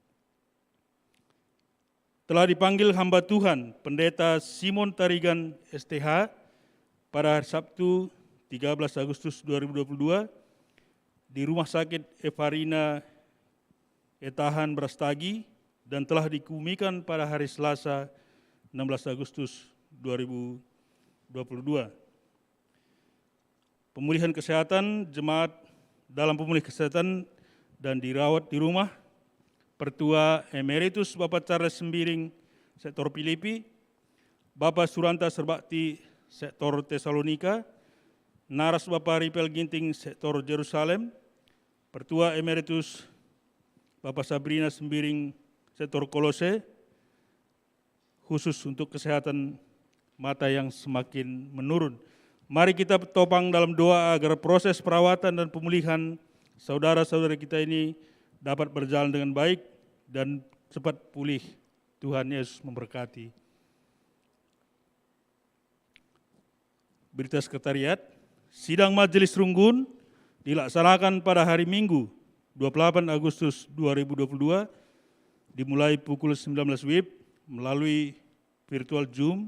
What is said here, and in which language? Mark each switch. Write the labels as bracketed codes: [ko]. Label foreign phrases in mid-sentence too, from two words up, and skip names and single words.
[id] Telah dipanggil hamba Tuhan Pendeta Simon Tarigan STH pada hari Sabtu 13 Agustus 2022 di Rumah Sakit Evarina Etahan Brastagi dan telah dikebumikan pada hari Selasa 16 Agustus 2022. Pemulihan kesehatan jemaat dalam pemulihan kesehatan dan dirawat di rumah Pertua Emeritus Bapak Charles Sembiring Sektor Filipi, Bapak Suranta Serbakti Sektor Tesalonika, Naras Bapak Ripel Ginting Sektor Jerusalem, Pertua Emeritus Bapak Sabrina Sembiring Sektor Kolose, khusus untuk kesehatan mata yang semakin menurun. Mari kita topang dalam doa agar proses perawatan dan pemulihan saudara-saudara kita ini dapat berjalan dengan baik dan cepat pulih. Tuhan Yesus memberkati. Berita sekretariat, sidang Majelis Runggun dilaksanakan pada hari Minggu 28 Agustus 2022 dimulai pukul 19 WIB melalui virtual Zoom.